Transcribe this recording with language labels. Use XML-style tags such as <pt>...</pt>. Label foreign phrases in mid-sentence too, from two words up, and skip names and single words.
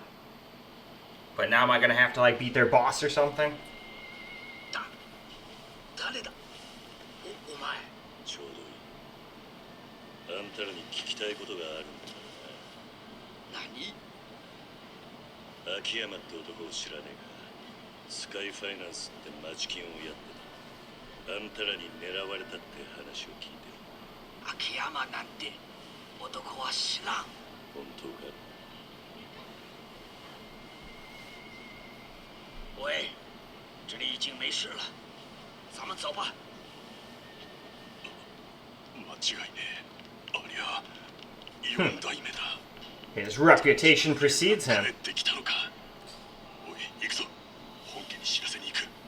<en>But now am I gonna have to like beat their boss or something?</en> <ja>誰だ？お前。ちょうどいい。あんたらに聞きたいことがあるんだ何？な。秋山って男を知らねえが、スカイファイナンスって町金をやってた。あんたらに狙われたって話を聞いてる。秋山なんて男は知らん。本当か？</ja> <zh>喂，这里已经没事了，咱们走吧。</zh> <ja>間違いねえ。ありゃ、四代目だ。</ja> <en>His reputation precedes</en> <ja>帰</ja> <en>him.</en> <ja>ってきたのか。おい、行くぞ。本家に知らせに行く。</ja>